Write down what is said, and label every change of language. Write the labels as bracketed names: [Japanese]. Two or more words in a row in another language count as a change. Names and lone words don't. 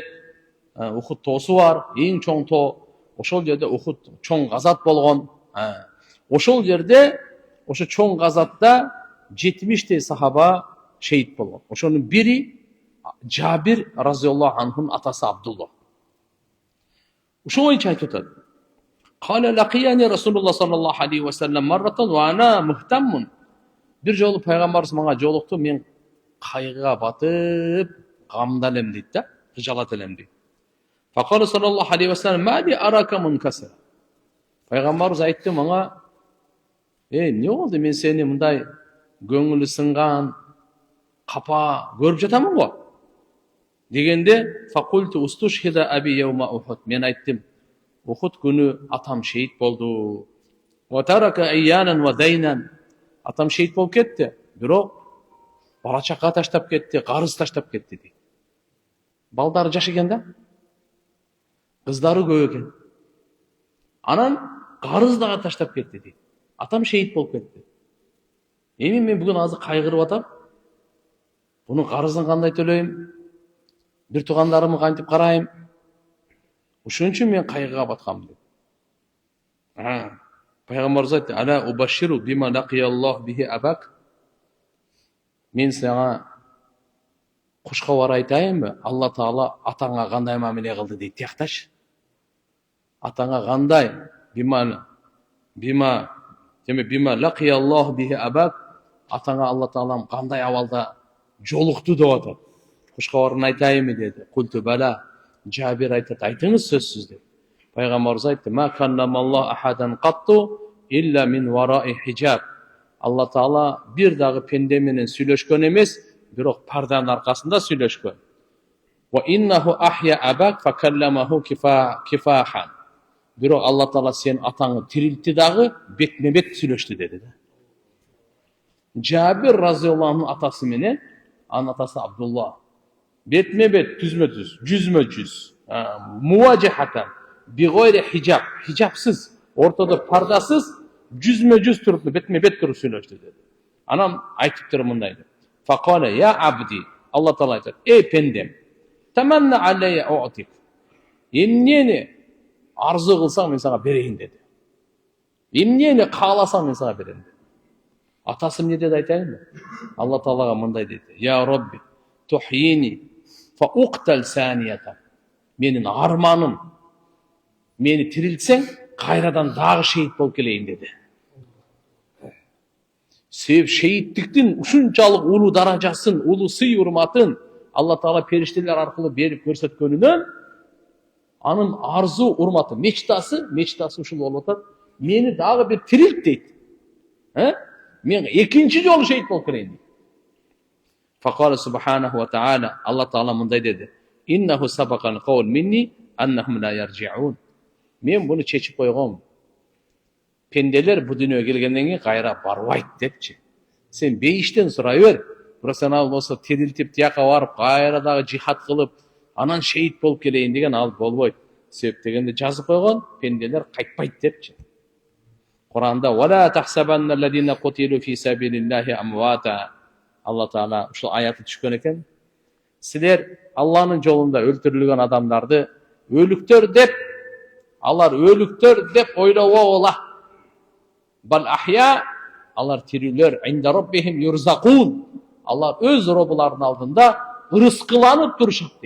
[Kyrgyz] Ухуд тоосу бар, эң чоң тоо. Ошол жерде Ухуд чоң газат болгон. Ошол жерде ошо чоң газатта 70 сахаба шейит болгон. Ошонун бири Жабир разияллаху анхунун атасы Абдулла. Ушул боюнча айтып атат. [Arabic] قال لقيني رسول الله صلى الله عليه وسلم مرة وأنا مهتم. [Kyrgyz] Бир жолу пайгамбарыбыз мага жолукту, мен кайгыга батып, гамда элем дейт да, кыжалат элем дейт. [Arabic] فقال صلى الله عليه وسلم ما لي أراك منكسرا. [Kyrgyz] Пайгамбарыбыз айтты мага: эмне болду, мен сени мындай көңүлү сынган, капа көрүп жатамын го. [Arabic] Дегенде فقلت استشهد أبي يوم أحد. [Kyrgyz] Мен айттым, Ухуд күнү атам шейит болду. [Arabic] وترك عيالا ودينا. [Kyrgyz] Атам шейит болуп кетти, бирок бала чака таштап кетти, карыз таштап кетти дейт. Балдары жаш экен да, кыздары көп экен. Анан карыз дагы таштап кетти дейт. Атам шейит болуп кетти. Эми мен бүгүн азыр кайгырып атам. Бунун карызын кандай төлөйм? Бир туугандарымды кантип карайм? Ошон үчүн мен кайгыга баткам дейт. Пайгамбарыбыз айтты: [Arabic] "ألا أبشرك بما لقي الله به أباك." [Kyrgyz] Мен сага кушкабар айтайынбы? Алла Таала атаңа кандай мамиле кылды дейт. Тиякташ. Атаңа кандай? [Arabic] بما لقي الله به أباك. [Kyrgyz] Атаңа Алла Таалам кандай абалда жолукту деп атат. Кушкабарын айтайынбы деди. [Arabic] قلت بلى. [Kyrgyz] Жабир айтат: "Айтыңыз сөзсүз" деп. Пайгамбарыбыз айтты: [Arabic] "ما كلم الله أحدا قط إلا من وراء حجاب." [Kyrgyz] Алла Таала бир дагы пенде менен сүйлөшкөн эмес, бирок парданын аркасында сүйлөшкөн. [Arabic] وإنه أحيا أباك فكلمه كفاحا. [Kyrgyz] Бирок Алла Таала сен атаңы тирилтти дагы, бетме-бет сүйлөштү деди да. Жабир [Arabic] رضي الله عنه [Kyrgyz] атасы менен анын атасы Абдулла бетме-бет, түзмө-түз, жүзмө-жүз, [Arabic] مواجهة بغير حجاب, [Kyrgyz] хижабсыз, ортодо пардасыз, жүзмө-жүз туруп, бетме-бет туруп сүйлөштү деди. Анан айтыптыр мындай деп. [Arabic] فقال يا عبدي. [Kyrgyz] Алла Таала айтат: "Эй пендем, [Arabic] تمنّ علي أعطك." [Kyrgyz] Эмнени арзу кылсаң мен сага берейин деди. Эмнени кааласаң мен сага берем деди. Атасы эмне деди айтайынбы? Алла Таалага мындай деди: [Arabic] "يا رب تحييني فأقتل ثانية." [Kyrgyz] Менин арманым, мени тирилтсең, кайрадан дагы шейит болуп келейин деди. Себеп шейиттиктин ушунчалык улуу даражасын, улуу сый урматын Алла Таала периштелер аркылуу берип көрсөткөнүнөн анын арзу урматы, мечтасы ушул болуп атат. Мени дагы бир тирилт дейт. Мен экинчи жолу шейит болуп келейин дейт. [Arabic] فقال سبحانه وتعالى، الله تعالى [Kyrgyz] мындай деди: [Arabic] "إنه سبق القول مني أنهم لا يرجعون." [Kyrgyz] Мен буну чечип койгом. Pendeler bu dünyaya kelгенден кийин кайра барбайт депчи. Sen бейиштен сурай бер. Бирок sen ал болсо тирилтип тияка барып, кайра дагы жихад кылып, анан шейит болуп келейин деген ал болбойт. Себеп дегенде жазып койгон, пенделер кайтпайт депчи. Куранда [Arabic] "ولا تحسبن الذين قتلوا في سبيل الله أمواتا" [Kyrgyz] Алла Таала ушул аяты түшкөн экен. Силер Алланын жолунда өлтүрүлгөн адамдарды өлүктөр деп, алар өлүктөр деп ойлобогула. [Arabic] بل أحياء, [Kyrgyz] алар тирүүлөр, [Arabic] عند ربهم يرزقون. [Kyrgyz] Алар өз робуларынын алдында ырыскыланып турушат дейт.